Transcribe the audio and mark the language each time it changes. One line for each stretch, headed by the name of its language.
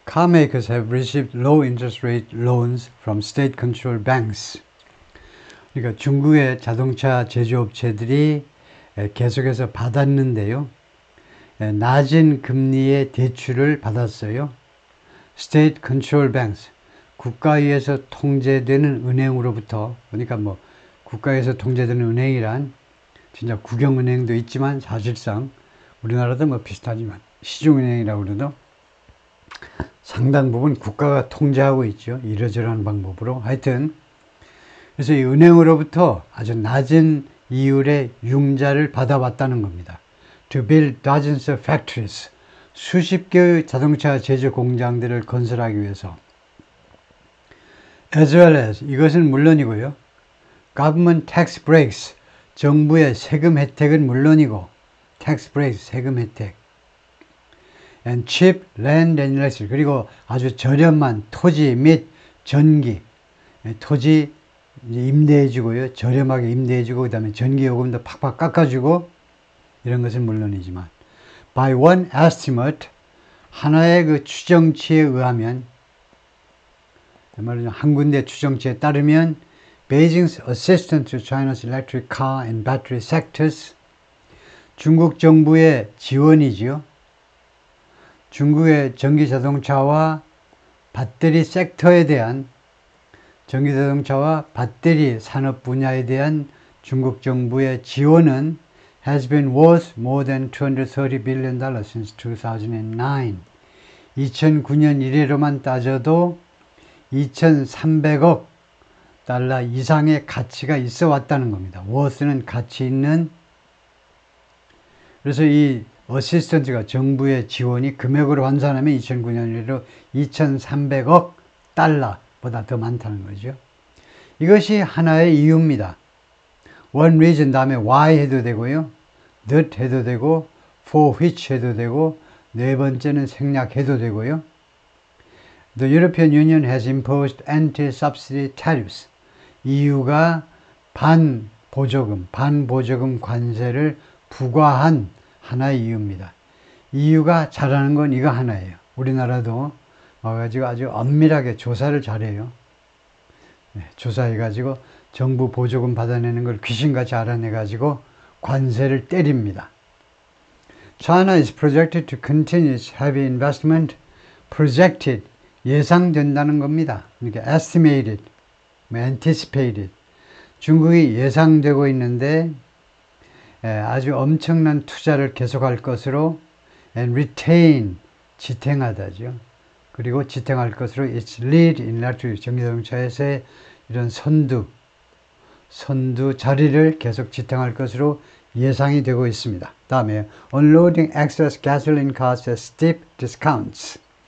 English: Carmakers have received low interest rate loans from state-controlled banks.
Korean: 그러니까 중국의 자동차 제조업체들이 계속해서 받았는데요. 낮은 금리의 대출을 받았어요.
English: State-controlled banks,
Korean: 국가에서 통제되는 은행으로부터, 그러니까 뭐 국가에서 통제되는 은행이란 진짜 국영은행도 있지만 사실상 우리나라도 뭐 비슷하지만 시중은행이라고 그래도 상당 부분 국가가 통제하고 있죠. 이러저러한 방법으로. 하여튼 그래서 이 은행으로부터 아주 낮은 이율의 융자를 받아왔다는 겁니다.
English: To build dozens of factories.
Korean: 수십 개의 자동차 제조 공장들을 건설하기 위해서.
English: As well as,
Korean: 이것은 물론이고요.
English: Government tax breaks.
Korean: 정부의 세금 혜택은 물론이고,
English: tax breaks,
Korean: 세금 혜택.
English: And cheap land and electricity.
Korean: 그리고 아주 저렴한 토지 및 전기. 토지 임대해주고요. 저렴하게 임대해주고, 그 다음에 전기요금도 팍팍 깎아주고, 이런 것은 물론이지만.
English: By one estimate,
Korean: 하나의 그 추정치에 의하면, 한 군데 추정치에 따르면,
English: Beijing's assistance to China's electric car and battery sectors,
Korean: 중국 정부의 지원이지요. 중국의 전기자동차와 배터리 섹터에 대한 전기자동차와 배터리 산업 분야에 대한 중국 정부의 지원은
English: has been worth more than $230 billion since 2009.
Korean: 2009년 이래로만 따져도 2,300억 달러 이상의 가치가 있어 왔다는 겁니다. worth는 가치 있는. 그래서 이 어시스턴트가 정부의 지원이 금액으로 환산하면 2009년으로 2,300억 달러보다 더 많다는 거죠. 이것이 하나의 이유입니다. one reason 다음에 why 해도 되고요. that 해도 되고 for which 해도 되고 네 번째는 생략해도 되고요.
English: The European Union has imposed anti-subsidy tariffs.
Korean: EU가 반보조금 관세를 부과한 하나의 이유입니다. EU가 잘하는 건 이거 하나예요. 우리나라도 와가지고 아주 엄밀하게 조사를 잘해요. 조사해가지고 정부 보조금 받아내는 걸 귀신같이 알아내가지고 관세를 때립니다.
English: China is projected to continue its heavy investment.
Korean: projected, 예상된다는 겁니다. 그러니까 estimated, anticipated. 중국이 예상되고 있는데 아주 엄청난 투자를 계속할 것으로
English: and retain,
Korean: 지탱하다죠. 그리고 지탱할 것으로
English: its lead in electric,
Korean: 전기자동차에서의 이런 선두 자리를 계속 지탱할 것으로 예상이 되고 있습니다.
English: 다음에 unloading excess gasoline cars at steep discounts.